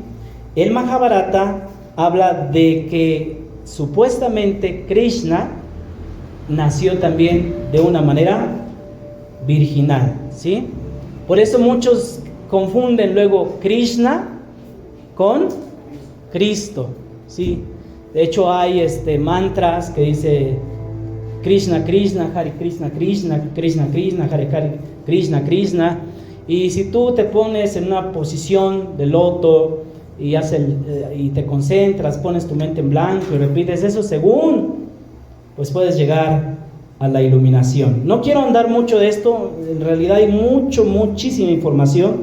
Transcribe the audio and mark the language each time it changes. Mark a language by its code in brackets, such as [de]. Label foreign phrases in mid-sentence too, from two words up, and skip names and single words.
[es] El Mahabharata habla de que supuestamente Krishna nació también de una manera virginal, ¿sí? Por eso muchos confunden luego Krishna con Cristo, ¿sí? De hecho hay mantras que dice Krishna, Krishna, Hare Krishna, Krishna, Krishna, Krishna, Hare Hare, Krishna, Krishna. Y si tú te pones en una posición de loto y te concentras, pones tu mente en blanco y repites eso según, pues puedes llegar a la iluminación. No quiero andar mucho de esto, en realidad hay muchísima información.